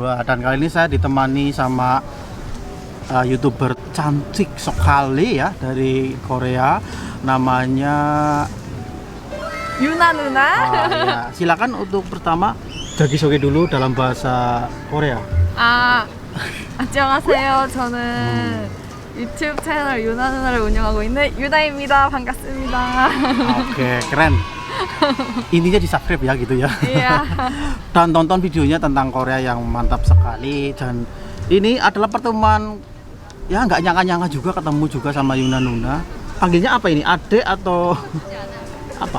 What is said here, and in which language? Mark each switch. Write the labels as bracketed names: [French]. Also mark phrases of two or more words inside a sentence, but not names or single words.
[Indonesian] Dan kali ini saya ditemani sama YouTuber cantik sekali ya dari Korea, namanya Yuna Nuna. ya. Silakan untuk pertama 자기소개 dulu dalam bahasa Korea. [Korean] 안녕하세요. 저는 유튜브 채널 유나 누나를 운영하고 있는 유나입니다. 반갑습니다. [Indonesian] Oke, keren. Intinya di subscribe ya gitu ya. Iya. Dan tonton videonya tentang Korea yang mantap sekali. Dan ini adalah pertemuan ya nggak nyangka-nyangka juga ketemu juga sama Yuna Nuna. Panggilnya apa ini? Adek atau apa?